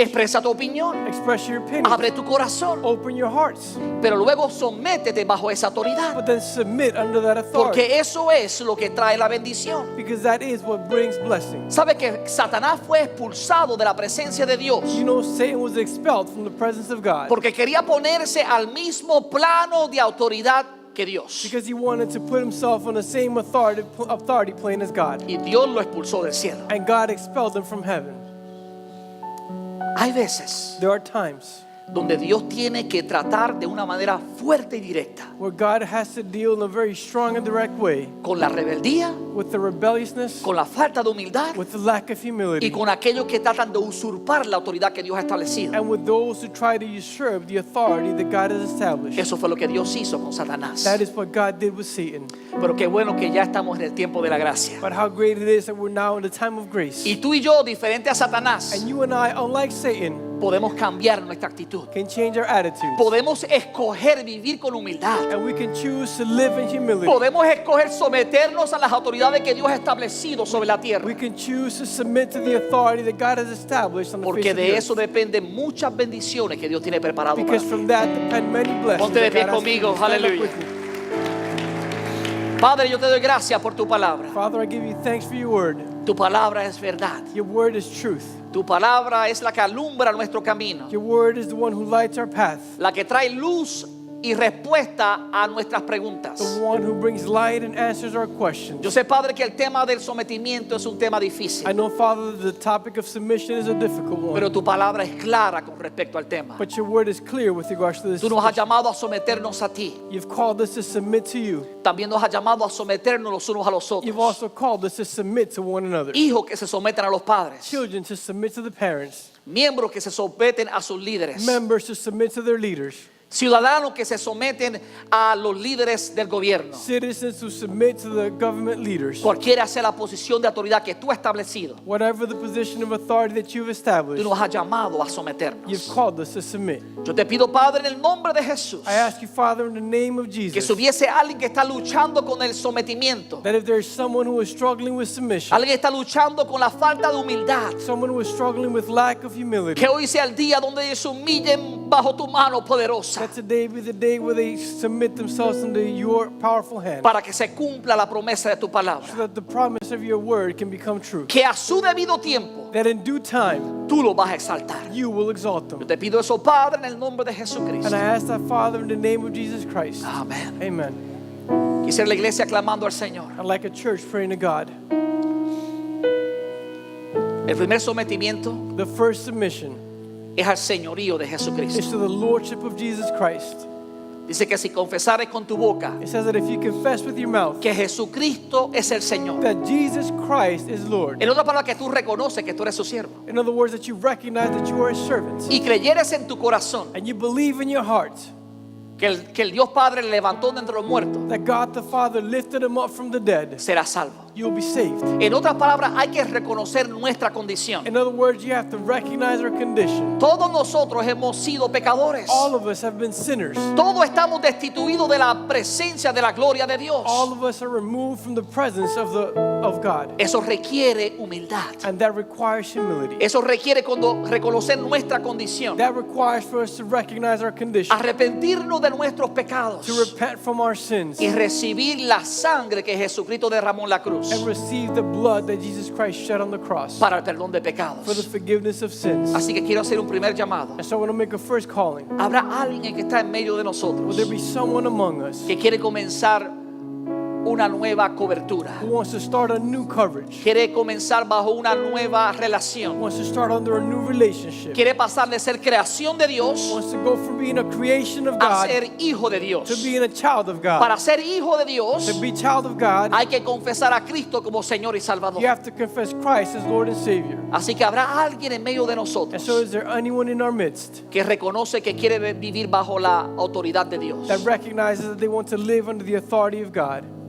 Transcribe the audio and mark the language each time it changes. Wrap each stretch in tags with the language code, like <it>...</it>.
<es>Expresa tu opinión.</es> <en>Express your opinion.</en> <es>Abre tu corazón.</es> <en>Open your hearts.</en> <es>Pero luego sométete bajo esa autoridad.</es> <en>But then submit under that authority.</en> <es>Porque eso es lo que trae la bendición.</es> <en>Because that is what brings blessing.</en> <es>¿Sabe que Satanás fue expulsado de la presencia de Dios?</es> <en>You know, Satan was expelled from the presence of God</en> <es>Porque quería ponerse al mismo plano de autoridad que Dios.</es> <en>because he wanted to put himself on the same authority plane as God.</en> <es>Y Dios lo expulsó del cielo.</es> <en>And God expelled him from heaven.</en> <es>Hay veces</es> <en>There are times</en> <es>donde Dios tiene que tratar de una manera fuerte y directa</es> <en>where God has to deal in a very strong and direct way</en> <es>con la rebeldía,</es> <en>with the rebelliousness,</en> <es>con la falta de humildad</es> <en>with the lack of</en> <es>y</es> <en>humility,</en> <es>con aquellos que tratan de usurpar la autoridad que Dios ha establecido.</es> <en>and with those who try to usurp the authority that God has established.</en> <es>Eso fue lo que Dios hizo con Satanás.</es> <en>That is what God did with Satan.</en> <es>Pero qué bueno que ya estamos en el tiempo de la gracia.</es> <en>But how great it is that we're now in the time of grace.</en> <es>Y tú y yo, diferente a Satanás,</es> <en>And you and I, unlike Satan,</en> <es>podemos cambiar nuestra actitud.</es> <en>can change our attitude.</en> <es>Podemos escoger vivir con humildad.</es> <en>And we can choose to live in humility.</en> <es>Podemos escoger someternos a las autoridades que Dios ha establecido sobre la tierra.</es> <en>We can choose to submit to the authority that God has established on the face</en> <es>Porque</es> <en>of the</en> <es>de</es> <en>earth.</en> <es>eso dependen muchas bendiciones que Dios tiene preparado para</es> <en>Because</en> <es>ti.</es> <en>from that depend many blessings.</en> <es>Ponte de</es> <en>that</en> <es>pie</es> <en>God has</en> <es>conmigo,</es> <en>for you. Stand up</en> <es>aleluya.</es> <en>with me.</en> <es>Padre, yo te doy gracias por tu palabra.</es> <en>Father, I give you thanks for your word.</en> <es>Tu palabra es verdad.</es> <en>Your word is truth.</en> <es>Tu palabra es la que alumbra nuestro camino,</es> <en>Your word is the one who lights our path.</en> <es>la que trae luz y respuesta a nuestras preguntas.</es> <en>The one who brings light and answers our questions.</en> <es>Yo sé, Padre, que el tema del sometimiento es un tema difícil,</es> <en>I know, Father, that the topic of submission is a difficult one.</en> <es>pero tu palabra es clara con respecto al tema.</es> <en>But your word is clear with regards to this.</en> <es>Tú nos has llamado a someternos a ti.</es> <en>You've called us to submit to you.</en> <es>También nos has llamado a someternos los unos a los</es> <en>You've</en> <es>otros.</es> <en>also called us to submit to one another.</en> <es>Hijos que se someten a los padres.</es> <en>Children to submit to the parents.</en> <es>Miembros que se someten a sus líderes.</es> <en>Members to submit to their leaders.</en> <es>Ciudadanos que se someten a los líderes del gobierno.</es> <en>Citizens who submit to the government leaders.</en> <es>Cualquiera sea la posición de autoridad que tú has establecido,</es> <en>Whatever the position of authority that you've</en> <es>tú</es> <en>established,</en> <es>nos has llamado a</es> <en>you've</en> <es>someternos.</es> <en>called us to submit.</en> <es>Yo te pido, Padre, en el nombre de Jesús,</es> <en>I ask you, Father, in the name of</en> <es>que</es> <en>Jesus,</en> <es>si hubiese alguien que está luchando con el sometimiento,</es> <en>that if there's someone who is struggling with submission,</en> <es>alguien que está luchando con la falta de humildad,</es> <en>someone who is struggling with lack of humility,</en> <es>que hoy sea el día donde ellos se humillen bajo tu mano poderosa,</es> <en>that today be the day where they submit themselves into your powerful hand,</en> <es>para que se cumpla la promesa de tu</es> <en>so</en> <es>palabra.</es> <en>that the promise of your word can become true.</en> <es>Que a su debido tiempo</es> <en>That in due time,</en> <es>tú lo vas a exaltar.</es> <en>you will exalt</en> <es>Yo</es> <en>them.</en> <es>te pido eso, Padre, en el nombre de</es> <en>And</en> <es>Jesucristo.</es> <en>I ask that, Father, in the name of Jesus Christ.</en> <es>Amén.</es> <en>Amen.</en> <es>Quisiera la iglesia clamando al Señor.</es> <en>I'd like a church praying to God.</en> <es>El primer sometimiento</es> <en>The first submission</en> <es>es al señorío de</es> <en>is</en> <es>Jesucristo.</es> <en>to the Lordship of Jesus Christ.</en> <es>Dice que si confesares con tu boca</es> <en>It says that if you confess with your mouth</en> <es>que Jesucristo es el Señor,</es> <en>that Jesus Christ is Lord,</en> <es>en otra palabra, que tú reconoces que tú eres su siervo,</es> <en>in other words, that you recognize that you are His servant,</en> <es>y creyeres en tu corazón</es> <en>and you believe in your heart</en> <es>que el Dios Padre le levantó de entre los muertos,</es> <en>that God the Father lifted him up from the dead,</en> <es>serás salvo.</es> <en>you'll be saved.</en> <es>En otras palabras, hay que reconocer nuestra condición.</es> <en>In other words, you have to recognize our condition.</en> <es>Todos nosotros hemos sido pecadores.</es> <en>All of us have been sinners.</en> <es>Todos estamos destituidos de la presencia de la gloria de Dios.</es> <en>All of us are removed from the presence of God,</en> <es>Eso requiere humildad.</es> <en>and that requires humility.</en> <es>Eso requiere cuando reconocer nuestra condición,</es> <en>That requires for us to recognize our condition,</en> <es>arrepentirnos de nuestros pecados</es> <en>to repent from our sins,</en> <es>y recibir la sangre que Jesucristo derramó en la cruz</es> <en>and receive the blood that Jesus Christ shed on the cross</en> <es>para el perdón de</es> <en>for the</en> <es>pecados.</es> <en>forgiveness of sins.</en> <es>Así que quiero hacer un primer llamado.</es> <en>And so I want to make a first calling.</en> <es>Habrá alguien que está en medio de</es> <en>Will</en> <es>nosotros</es> <en>there be someone among us</en> <es>que quiere comenzar una nueva cobertura,</es> <en>who wants to start a new coverage,</en> <es>quiere comenzar bajo una nueva relación,</es> <en>wants to start under a new relationship,</en> <es>quiere pasar de ser creación de Dios</es> <en>wants to go from being a creation of</en> <es>a</es> <en>God</en> <es>ser hijo de Dios?</es> <en>to being a child of God?</en> <es>Para ser hijo de Dios</es> <en>To be child of God,</en> <es>hay que confesar a Cristo como Señor y Salvador.</es> <en>you have to confess Christ as Lord and Savior.</en> <es>Así que habrá alguien en medio de</es> <en>And</en> <es>nosotros</es> <en>so is there anyone in our midst</en> <es>que reconoce que quiere vivir bajo la autoridad de Dios.</es> <en>that recognizes that they want to live under the authority of God?</en>